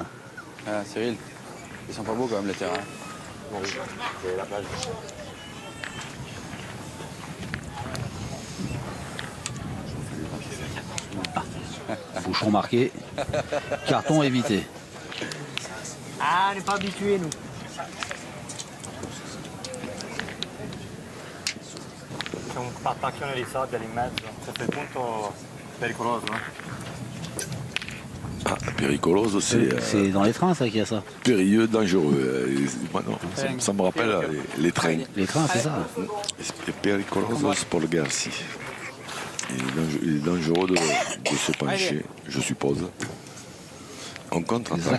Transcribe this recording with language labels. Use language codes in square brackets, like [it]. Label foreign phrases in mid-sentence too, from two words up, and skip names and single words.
[fr] Ah, Cyril, ils sont pas beaux quand même les terrains. Oui, c'est la plage. Bouchon marqué. Carton évité. Ah, on n'est pas habitués, nous. [it] C'è un patacchione di sabbia lì in mezzo, a quel punto pericoloso. [fr] Ah, péricoloso, c'est dans les trains, ça, qu'il y a ça. Périlleux, dangereux. Non, ça me rappelle les trains. Les trains, c'est ça. Péricoloso pour le Garci. Il est dangereux de se pencher, je suppose. On contre-attaque.